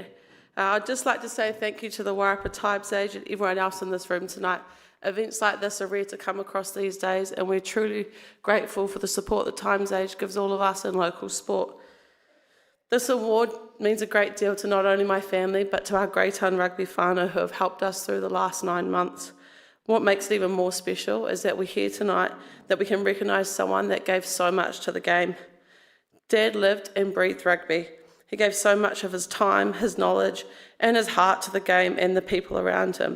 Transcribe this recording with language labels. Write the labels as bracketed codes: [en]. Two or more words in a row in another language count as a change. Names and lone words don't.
[en] I'd just like to say thank you to the Wairarapa Times Age and everyone else in this room tonight. Events like this are rare to come across these days, and we're truly grateful for the support the Times Age gives all of us in local sport. This award means a great deal to not only my family, but to our Greytown rugby whānau who have helped us through the last 9 months. What makes it even more special is that we're here tonight, that we can recognise someone that gave so much to the game. Dad lived and breathed rugby. He gave so much of his time, his knowledge, and his heart to the game and the people around him.